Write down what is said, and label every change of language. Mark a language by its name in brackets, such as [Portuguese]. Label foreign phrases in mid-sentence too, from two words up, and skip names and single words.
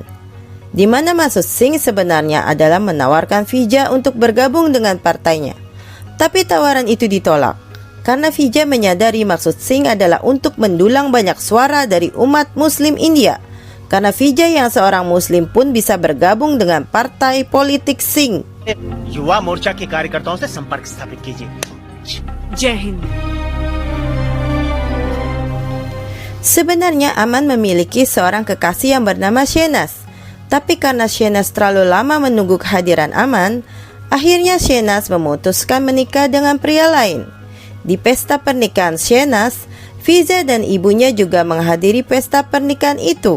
[Indonesian] Di mana maksud Singh sebenarnya adalah menawarkan Fija untuk bergabung dengan partainya. Tapi tawaran itu ditolak, karena Fija menyadari maksud Singh adalah untuk mendulang banyak suara dari umat Muslim India. Karena Fija yang seorang Muslim pun bisa bergabung dengan partai politik Singh. [Hindi] युवा मोर्चा के कार्यकर्ताओं से संपर्क स्थापित कीजिए। जय हिंद [Indonesian] Sebenarnya Aman memiliki seorang kekasih yang bernama Shehnaz. Tapi karena Shehnaz terlalu lama menunggu kehadiran Aman, akhirnya Shehnaz memutuskan menikah dengan pria lain. Di pesta pernikahan Shehnaz, Fija dan ibunya juga menghadiri pesta pernikahan itu.